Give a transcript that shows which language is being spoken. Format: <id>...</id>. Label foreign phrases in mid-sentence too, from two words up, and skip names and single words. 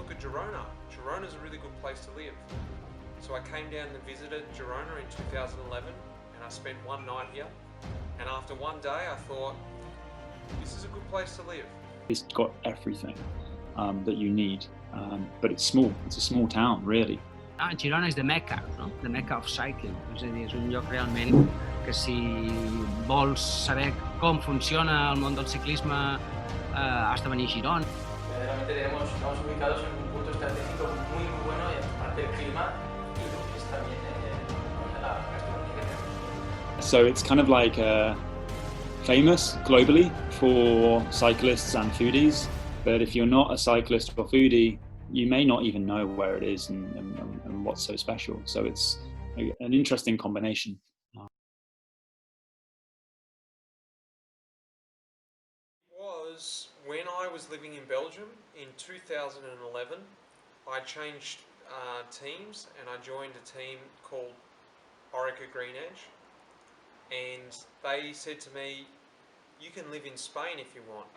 <en>Girona. Girona's a really good place to live. So I came down and visited Girona in 2011 and I spent one night here. And after one day I thought, this is a good place to live. It's got everything that you need, but it's small. It's a small town, really. Girona és the Mecca, no? The Mecca of cycling.</en> <ca>És a dir, és un lloc realment que si vols saber com funciona el món del ciclisme has de venir a Girona.</ca> <es>Verdaderamente estamos ubicados en un punto estratégico muy bueno y aparte del clima y lo que es también la gastronomía que tenemos.</es> <en>So it's kind of like famous globally for cyclists and foodies, but if you're not a cyclist or foodie, you may not even know where it is and what's so special. So it's an interesting combination. Was when I was living in Belgium in 2011, I changed teams and I joined a team called Orica Green Edge, and they said to me, you can live in Spain if you want.</en>